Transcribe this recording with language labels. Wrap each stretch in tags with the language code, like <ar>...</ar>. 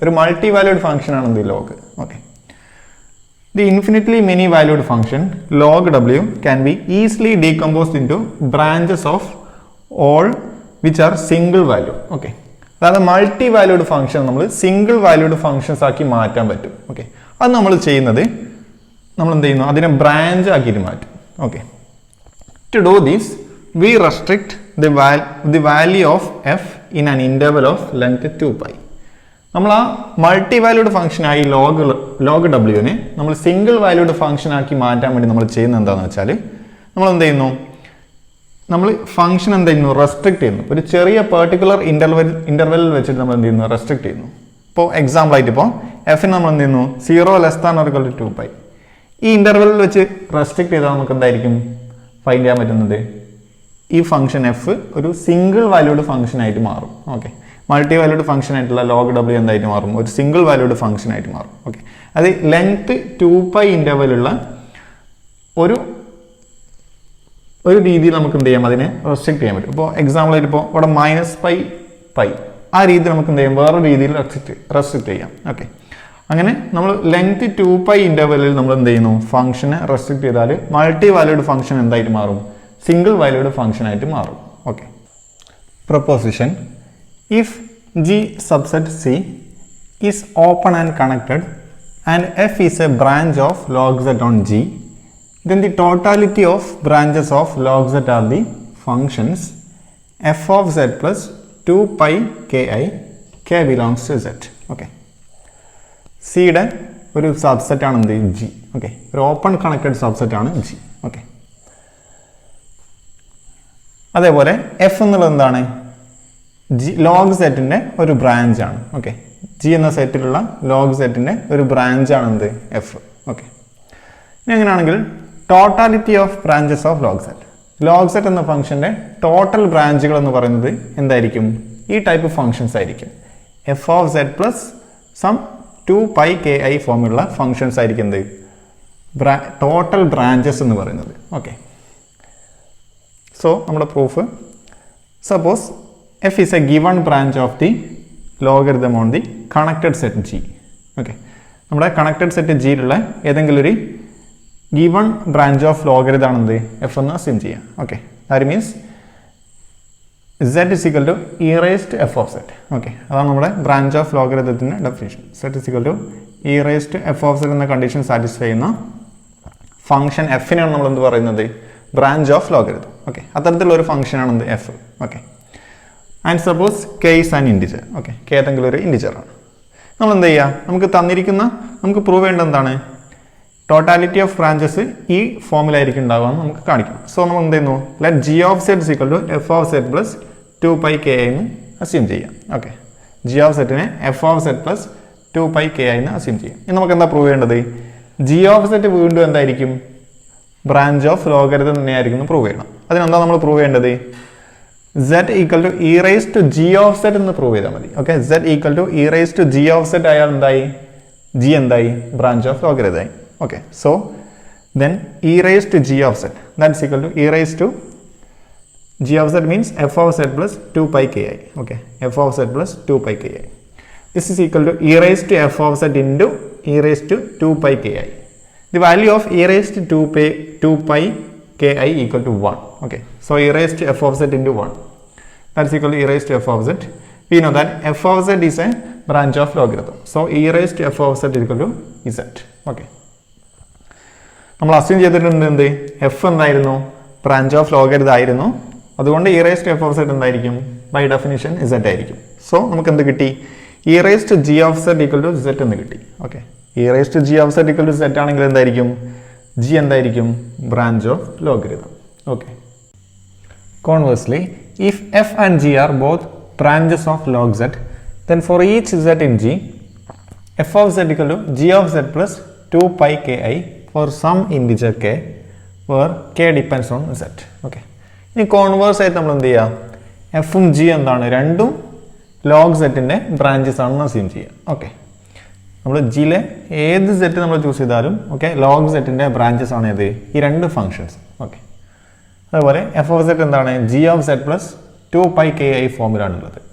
<ml>ഒരു multi valued function ആണ് എന്ത് log.</ml> <en>Okay, the infinitely many valued function log W can be easily decomposed into branches of all which are single value.</en> <ml>Okay, അതായത് multi valued function നമ്മൾ single valued functions ആക്കി മാറ്റാൻ പറ്റും. Okay, അത് നമ്മൾ ചെയ്യുന്നത് നമ്മൾ എന്ത് ചെയ്യുന്നു അതിനെ ബ്രാഞ്ച് ആക്കിയിട്ട് മാറ്റും.</ml> <en>Okay, to do this we restrict the value of f in an interval of length 2π.</en> <ml>നമ്മൾ ആ മൾട്ടി വാല്യൂഡ് ഫംഗ്ഷൻ ആയി ലോഗ് ഡബ്ല്യുവിനെ നമ്മൾ സിംഗിൾ വാല്യൂഡ് ഫംഗ്ഷൻ ആക്കി മാറ്റാൻ വേണ്ടി നമ്മൾ ചെയ്യുന്നത് എന്താണെന്ന് വെച്ചാൽ നമ്മൾ എന്ത് ചെയ്യുന്നു നമ്മൾ ഫംഗ്ഷൻ എന്ത് ചെയ്യുന്നു റെസ്ട്രിക്ട് ചെയ്യുന്നു. ഒരു ചെറിയ പെർട്ടിക്കുലർ ഇന്റർവെല്ലിൽ വെച്ചിട്ട് നമ്മൾ എന്ത് ചെയ്യുന്നു റെസ്ട്രിക്ട് ചെയ്യുന്നു. ഇപ്പോൾ എക്സാമ്പിൾ ആയിട്ട് ഇപ്പോൾ എഫിന് നമ്മൾ എന്ത് ചെയ്യുന്നു 0 < 2π ഈ ഇന്റർവെല്ലിൽ വെച്ച് റെസ്ട്രിക്ട് ചെയ്താൽ നമുക്ക് എന്തായിരിക്കും ഫൈൻഡ് ചെയ്യാൻ പറ്റുന്നത് ഈ ഫംഗ്ഷൻ എഫ് ഒരു സിംഗിൾ വാല്യൂഡ് ഫംഗ്ഷൻ ആയിട്ട് മാറും. ഓക്കെ, മൾട്ടി വാല്യൂഡ് ഫംഗ്ഷൻ ആയിട്ടുള്ള ലോഗ് ഡബ്ല്യു എന്തായിട്ട് മാറും ഒരു സിംഗിൾ വാല്യൂഡ് ഫംഗ്ഷൻ ആയിട്ട് മാറും. ഓക്കെ, അത് ലെങ്ത് 2π ഇന്റർവെല്ലുള്ള ഒരു രീതിയിൽ നമുക്ക് എന്ത് ചെയ്യാം അതിനെ റെസ്ട്രിക്ട് ചെയ്യാൻ പറ്റും. ഇപ്പോൾ എക്സാമ്പിൾ ആയിട്ട് ഇപ്പോൾ ഇവിടെ -π ആ രീതിയിൽ നമുക്ക് എന്ത് ചെയ്യാം വേറെ രീതിയിൽ റെസ്ട്രിക്ട് ചെയ്യാം. ഓക്കെ, അങ്ങനെ നമ്മൾ ലെങ്ത് 2π ഇന്റർവെല്ലിൽ നമ്മൾ എന്ത് ചെയ്യുന്നു ഫംഗ്ഷനെ റെസ്ട്രിക്ട് ചെയ്താൽ മൾട്ടി വാല്യൂഡ് ഫംഗ്ഷൻ എന്തായിട്ട് മാറും സിംഗിൾ വാല്യൂഡ് ഫംഗ്ഷൻ ആയിട്ട് മാറും.</ml> <en>Okay, proposition if G subset C is open and connected and f is a branch of log z on G, then the totality of branches of log z are the functions f of z plus 2π ki, k belongs to z.</en> <ml>Okay, സിയുടെ ഒരു subset ആണ് എന്ത് G. Okay, ഒരു open connected subset ആണ് G. Okay, അതേപോലെ F എന്നുള്ളത് എന്താണ് G log സെറ്റിന്റെ ഒരു ബ്രാഞ്ച് ആണ്. ഓക്കെ, ജി എന്ന സെറ്റിലുള്ള ലോഗ് സെറ്റിന്റെ ഒരു ബ്രാഞ്ച് ആണ് എന്ത് എഫ്. ഓക്കെ, ഇനി എങ്ങനെയാണെങ്കിൽ totality of branches of log set എന്ന ഫംഗ്ഷന്റെ ടോട്ടൽ ബ്രാഞ്ചുകൾ എന്ന് പറയുന്നത് എന്തായിരിക്കും ഈ ടൈപ്പ് ഫംഗ്ഷൻസ് ആയിരിക്കും. F of set plus some 2π ki ഫോമുള്ള functions ആയിരിക്കും എന്ത് ടോട്ടൽ ബ്രാഞ്ചസ് എന്ന് പറയുന്നത്.</ml> <en>Okay, so നമ്മുടെ proof suppose F is a given branch of the logarithm on the connected set G.</en> <ml>Okay, നമ്മുടെ കണക്റ്റഡ് സെറ്റ് ജിയിലുള്ള ഏതെങ്കിലും ഒരു given branch of logarithm ആണ് എന്ത് എഫ് എന്ന് അസ്യൂം ചെയ്യാം.</ml> <en>Okay, that means z is equal to e raised to f of z.</en> <ml>Okay, അതാണ് നമ്മുടെ branch of ലോഗരിതത്തിന്റെ definition.</ml> <en>z is equal to e raised to f of z</en> <ml>എന്ന condition satisfy ചെയ്യുന്ന function എഫിനാണ് നമ്മൾ എന്ത് പറയുന്നത് branch of logarithm. Okay, അത്തരത്തിലുള്ള ഒരു function ആണ് എന്ത് F. Okay,</ml> <en>And suppose K is an integer.</en> <ml>Okay, K ഏതെങ്കിലും ഒരു ഇൻറ്റിജർ ആണ്. നമ്മൾ എന്ത് ചെയ്യുക നമുക്ക് പ്രൂവ് ചെയ്യേണ്ടത് എന്താണ് ടോട്ടാലിറ്റി ഓഫ് ബ്രാഞ്ചസ് ഈ ഫോമിലായിരിക്കും ഉണ്ടാവുക എന്ന് നമുക്ക് കാണിക്കണം. സോ നമ്മൾ എന്ത് ചെയ്യുന്നു</ml> <en>let G of set is equal to F of set plus 2π ki</en> <ml>എന്ന് അസ്യൂം ചെയ്യാം. ഓക്കെ, ജി ഓഫ് സെറ്റിനെ F of set plus 2 pi ki എന്ന് അസ്യൂം ചെയ്യും. ഇനി നമുക്ക് എന്താ പ്രൂവ് ചെയ്യേണ്ടത്? g ഓഫ് z വീണ്ടും എന്തായിരിക്കും? ബ്രാഞ്ച് ഓഫ് ലോഗരിതം തന്നെയായിരിക്കും പ്രൂവ് ചെയ്യണം. അതിനെന്താ നമ്മൾ പ്രൂവ് ചെയ്യേണ്ടത്?</ml> <en>z equal to E raise to g of z</en> <ml>എന്ന് പ്രൂവ് ചെയ്താൽ മതി. Okay, z equal to E raise to g of z ആയാൽ എന്തായി? g എന്തായി? Branch of ലോഗരിതമായി.</ml> <en>Okay, so then e raised to g of z, that's equal to e raised to g of z means f of z plus 2 pi ki. Okay, f of z plus 2 pi ki. This is equal to e raised to f of z into e raised to 2 pi ki. The value of e raised to 2 pi ki equal to 1. Okay, so e raised to f of z into 1, that's equal to e raised to f of z. We know that f of z is a branch of logarithm, so e raised to f of z is equal to z.</en> <ml>Okay, നമ്മൾ assume ചെയ്തിട്ടുണ്ട് എന്ത്? F എന്തായിരുന്നു? Branch of logarithm ആയിരുന്നു. അതുകൊണ്ട് E raise to F of Z എന്തായിരിക്കും? By definition Z ആയിരിക്കും. So നമുക്ക് എന്ത് കിട്ടി? E raise to G of Z equal to Z എന്ന് കിട്ടി. Okay, E raise to G of Z equal to Z ആണെങ്കിൽ എന്തായിരിക്കും? ജി എന്തായിരിക്കും? Branch of logarithm.</ml> <en>Okay, conversely if f and g are both branches of log z, then for each z in g, f of z equal to g of z plus 2 pi ki for some integer k where k depends on z.</en> <ml>Okay, ഇനി converse ആയിട്ട് നമ്മൾ എന്ത് ചെയ്യുക? എഫും G എന്താണ്? രണ്ടും log സെറ്റിൻ്റെ branches ആണെന്ന് അസ്യൂം ചെയ്യുക. ഓക്കെ, നമ്മൾ ജിയിലെ ഏത് സെറ്റ് നമ്മൾ ചൂസ് ചെയ്താലും ഓക്കെ ലോഗ് സെറ്റിൻ്റെ ബ്രാഞ്ചസ് ആണ് ഏത്? ഈ രണ്ട് ഫങ്ഷൻസ്. ഓക്കെ, അതുപോലെ എഫ് ഓഫ് സെറ്റ് എന്താണ്? G of set plus 2 pi ki ഫോമിലാണുള്ളത്.</ml>